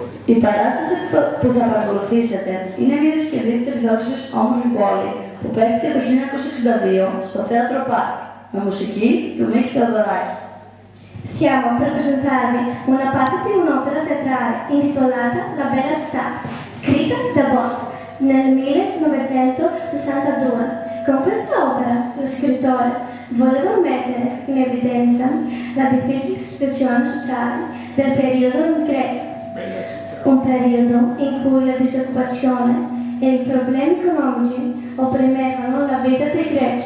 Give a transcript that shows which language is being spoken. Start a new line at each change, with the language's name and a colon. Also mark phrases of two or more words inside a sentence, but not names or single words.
Greek: Η παράσταση που θα παρακολουθήσετε είναι μια διασκευή της επιθεώρησης Όμορφη Πόλη που παίχθηκε το 1962 στο Θέατρο Πάρκ με μουσική του Μίκη Θεοδωράκη.
Italian: Stiamo per presentarvi una parte di un'opera teatrale intitolata La Bella Città, scritta da Bosch nel 1962. Con questa opera lo scrittore voleva mettere in evidenza la difficile situazione sociale del periodo in Grecia, un periodo in cui la disoccupazione e i problemi economici opprimevano la vita dei greci.